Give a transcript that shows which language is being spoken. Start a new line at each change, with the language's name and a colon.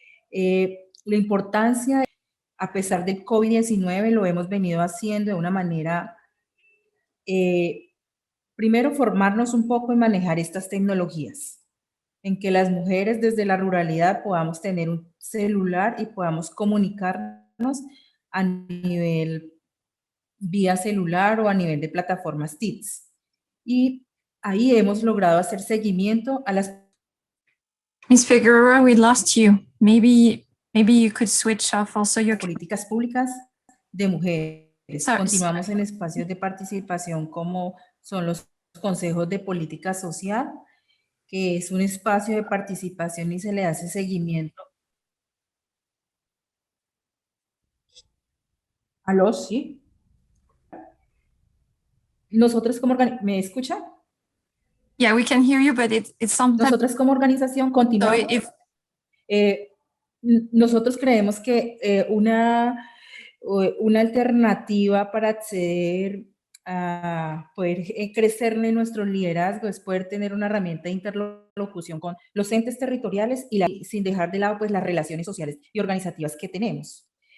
Spanish: La importancia, a pesar del COVID-19, lo hemos venido haciendo de una manera, primero, formarnos un poco en manejar estas tecnologías, en que las mujeres desde la ruralidad podamos tener un celular y podamos comunicarnos a nivel vía celular o a nivel de plataformas TICs. Y ahí hemos logrado hacer seguimiento a las...
English: Ms. Figueroa, we lost you. Maybe you could switch off also your...
Spanish: políticas públicas de mujeres. Continuamos en espacios de participación como son los consejos de política social, que es un espacio de participación y se le hace seguimiento. ¿Aló? Sí. Nosotros como ¿me escucha?
English: Yeah, we can hear you, but it's sometimes...
Spanish: Nosotros como organización continuamos. Nosotros creemos que una alternativa para acceder a poder crecer en nuestro liderazgo es poder tener una herramienta de interlocución con los entes territoriales y sin dejar de lado pues las relaciones sociales y organizativas que tenemos.